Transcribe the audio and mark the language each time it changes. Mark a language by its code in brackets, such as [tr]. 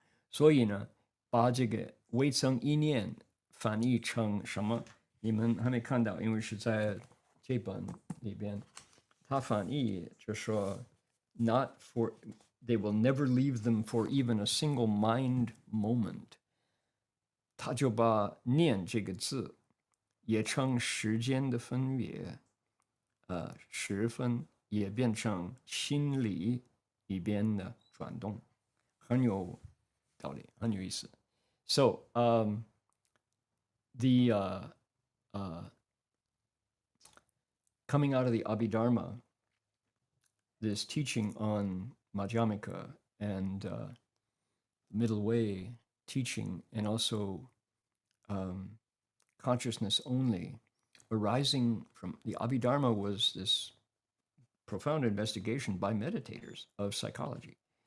[zh] 所以呢，把这个微增一念翻译成什么？你们还没看到，因为是在这本里边，他翻译就说 ， [en] Not for they will never leave them for even a single mind moment。 [zh] 他就把念这个字也称时间的分别，时分也变成心理里边的转动，很有道理，很有意思。 [en] So the coming out of the Abhidharma, this teaching on Madhyamika and middle way teaching, and also consciousness only, arising from the Abhidharma was this profound investigation by meditators of psychology.